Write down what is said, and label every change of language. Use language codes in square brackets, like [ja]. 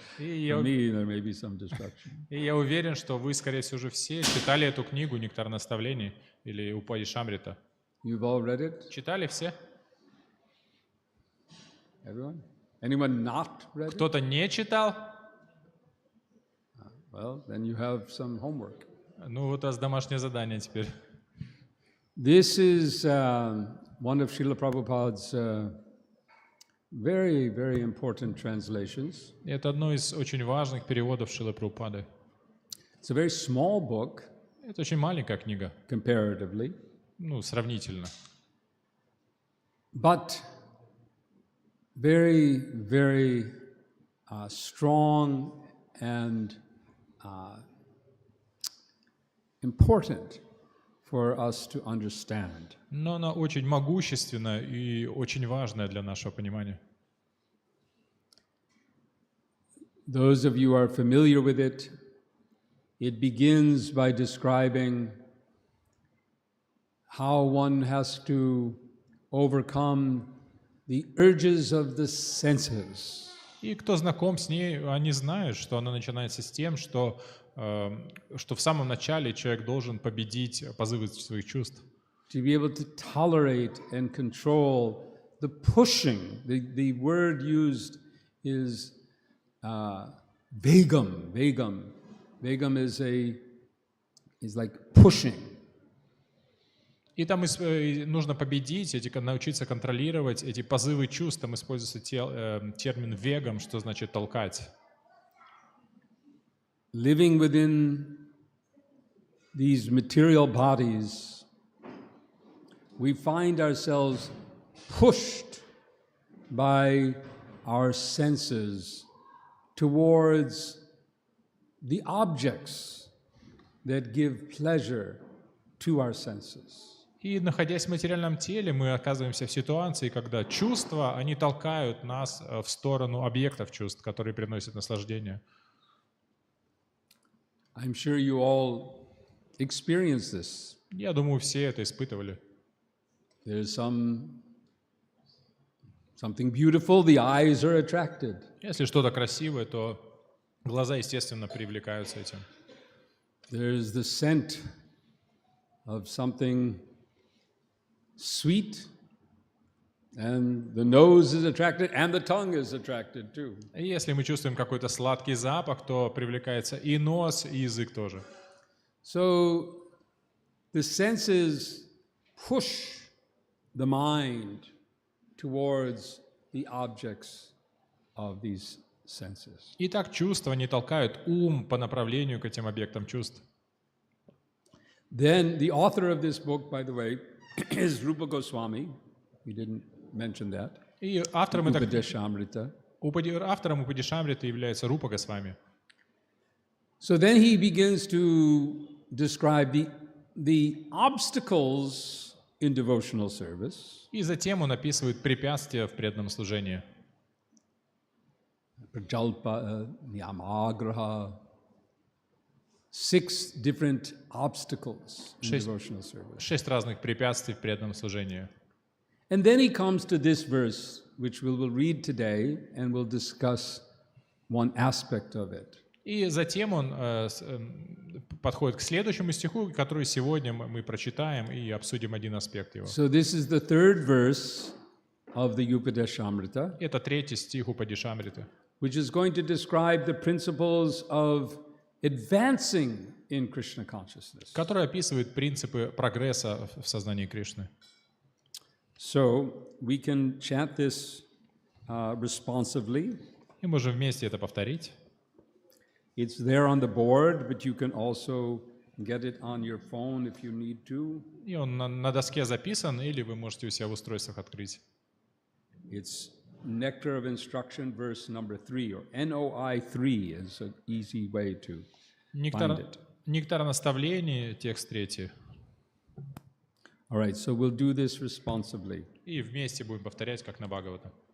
[en] For me, there may be some destruction. [ru] И я уверен, что вы, скорее всего, уже все читали эту книгу «Нектар наставлений» или Упадешамрита. [en] You've all read it? [ru] Читали все? [en] Everyone? Anyone not read it? [ru] Кто-то не читал? [en] Well, then you have some homework. [ru] Ну вот у вас домашнее задание теперь. [en] This is one of Srila Prabhupada's very, very important translations. [ru] Это одно из очень важных переводов Шрилы Прабхупады. [en] It's a very small book. [ru] Это очень маленькая книга. [en] Comparatively. [ru] Ну, сравнительно. [en] But very, very strong and important for us to understand. [ru] Но она очень могущественная и очень важная для нашего понимания. [en] Those of you who are familiar with it, it begins by describing how one has to overcome the urges of the senses. [ru] И кто знаком с ней, они знают, что она начинается с тем, что в самом начале человек должен победить позывы своих чувств. [en] To be able to tolerate and control the pushing. The word used is vegam. Vegam is like pushing. [ru] И там нужно победить, научиться контролировать эти позывы чувств. Там используется термин «вегам», что значит «толкать». [en] Living within these material bodies, we find ourselves pushed by our senses towards the objects that give pleasure to our senses. [ru] И, находясь в материальном теле, мы оказываемся в ситуации, когда чувства, они толкают нас в сторону объектов чувств, которые приносят наслаждение. [en] I'm sure you all experienced this. [ru] Я думаю, все это испытывали. [en] There's something beautiful, the eyes are attracted. [ru] Если что-то красивое, то глаза, естественно, привлекаются этим. [en] There's the scent of something sweet, and the nose is attracted, and the tongue is attracted too. [ru] Если мы чувствуем какой-то сладкий запах, то привлекается и нос, и язык тоже. [en] So the senses push the mind towards the objects of these senses. [ru] Итак, чувства не толкают ум по направлению к этим объектам чувств. [en] Then the author of this book, by the way, is Rupa Goswami. We didn't mention that. [ru] И автором [en] Upadeshamrita. [ru] автором Упадешамриты является Рупа Госвами. [en] So then he begins to describe the obstacles in devotional service. [ru] И затем он описывает препятствия в преданном служении. [en] Prajalpa, Niyamagraha, 6 different obstacles in devotional service. [ru] 6 разных препятствий в преданном служении. [en] And then he comes to this verse, which we will read today, and we'll discuss one aspect of it. [ru] И затем он подходит к следующему стиху, который сегодня мы прочитаем и обсудим один аспект его. [en] So this is the third verse of the Upadeshamrita, [ru] Это 3-й стих Упадешамриты, [en] which is going to describe the principles of advancing in Krishna consciousness. [ru] который описывает принципы прогресса в сознании Кришны. [en] So we can chant this responsively. [ru] И можем вместе это повторить. [en] It's there on the board, but you can also get it on your phone if you need to. [ru] И он на доске записан, или вы можете у себя в устройствах открыть. [en] It's Nectar of Instruction, verse number 3, or NOI 3 is an easy way to find it. [ru] Нектар наставлений, текст 3. [en] All right, so we'll do this responsibly. [ru] И вместе будем повторять, как на Бхагавата.